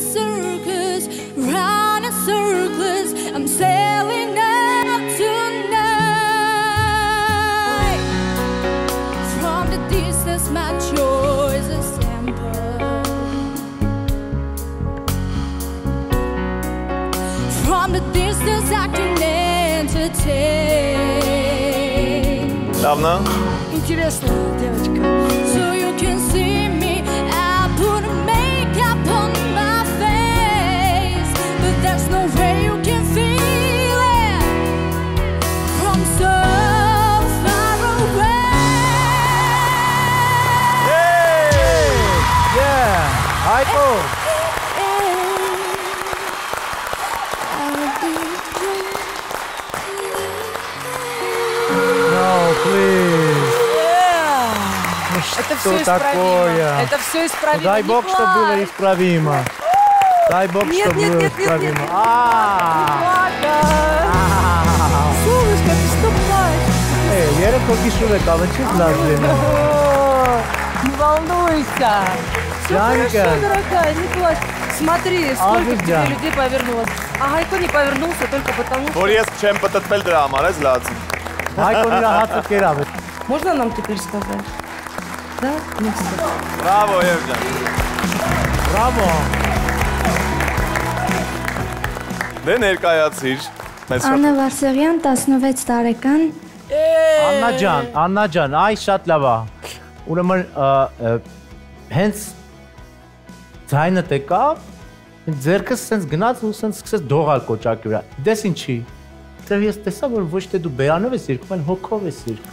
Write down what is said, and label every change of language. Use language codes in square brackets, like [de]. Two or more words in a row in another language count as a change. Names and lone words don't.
[en] Round in circles, I'm sailing up tonight. From the distance, my choice is simple. From the distance, I can entertain. [ru] Давно? Интересно, девочка. [en] So you can see me, I put makeup on my face. There's no way you can feel it from so far away. Hey! Yeah! Aiko! No, please. [ru] Это все исправимо. Это все исправимо. Дай Бог, что было исправимо. Дай Бог, что было исправимо. Солнышко, ты что плачешь? Вера Кокишура, калачит лазлина. Не волнуйся. Все хорошо, дорогая, не плачь. Смотри, сколько к тебе людей повернулось. А Гайко не повернулся только потому, что... [hy] Որ ես չեմ պատտվել դրա համար, ես լացի։ Հայկոն իր հացը կերավ։ [ru] Можно нам теперь сказать? Да? Ну все. [hy] Բրավո, Եվջան։ Բրավո։ Դե ներկայացիր։ Աննա Բարսեղյան, 16 տարեկան։ Աննա ջան, այ շատ լավ է։ Ուրեմն հենց ձայնդ եկավ, ձեռքս սենց գնաց ու սենց սկսեց դողալ կոճակի վրա։ Դες ինչի։ Դեռ ես տեսա, որ ոչ թե դու բերանով ես երգում, այլ հոգով ես երգում։